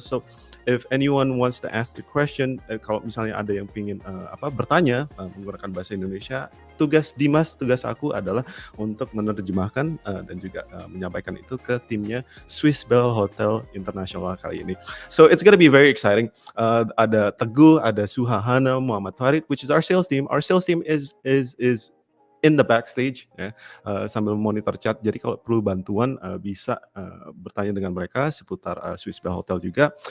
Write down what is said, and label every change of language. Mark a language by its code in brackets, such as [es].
[en] So if anyone wants to ask the question, [id] kalau misalnya ada yang pingin bertanya menggunakan bahasa Indonesia, tugas aku adalah untuk menerjemahkan dan juga menyampaikan itu ke timnya Swiss Bell Hotel International kali ini. [en] So it's gonna be very exciting. Ada Teguh, ada Suhahana, Muhammad Farid, which is our sales team. Our sales team is in the backstage ya, [id] sambil monitor chat. Jadi kalau perlu bantuan bisa bertanya dengan mereka seputar Swiss Bell Hotel juga.